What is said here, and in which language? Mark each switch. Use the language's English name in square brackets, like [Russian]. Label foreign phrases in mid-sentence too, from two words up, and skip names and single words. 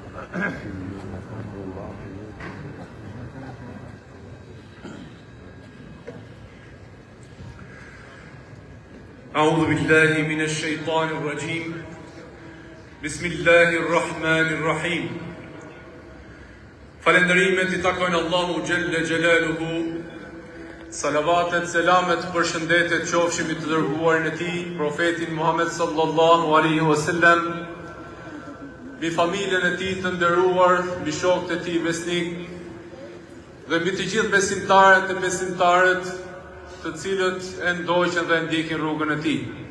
[Arabic] أعوذ بالله من الشيطان الرجيم بسم الله الرحمن الرحيم [Albanian] Falenderimet I takojnë Allahu [Arabic] جل جلاله, [Albanian] salavatet, selamet, përshëndetet qofshimi të dërguarin e tij, profetin Muhammed [Arabic] صلى الله عليه وسلم, [Albanian] mbi familjen e tij të nderuar, mbi shokët e tij besnik, dhe mbi të gjithë besimtarët e besimtarët të cilët e ndoqën dhe ndjekin rrugën e tij.